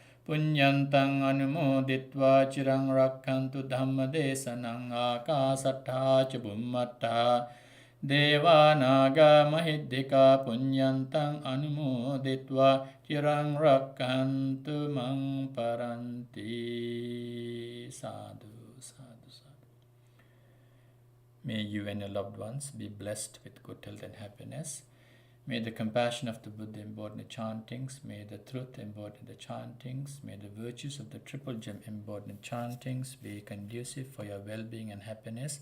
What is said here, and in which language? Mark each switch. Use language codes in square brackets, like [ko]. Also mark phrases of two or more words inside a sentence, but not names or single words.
[pi] Punyantang anumoditva chirang rakkantu dhamma desanang akasattha ca bhummatta Deva naga mahiddhika punyantang anumoditva chirang rakkantu mang paranti. Sadhu, sadhu, sadhu. [en] May you and your loved ones be blessed with good health and happiness. May the compassion of the Buddha embodied in the chantings, may the truth embodied in the chantings, may the virtues of the Triple Gem embodied in the chantings be conducive for your well-being and happiness.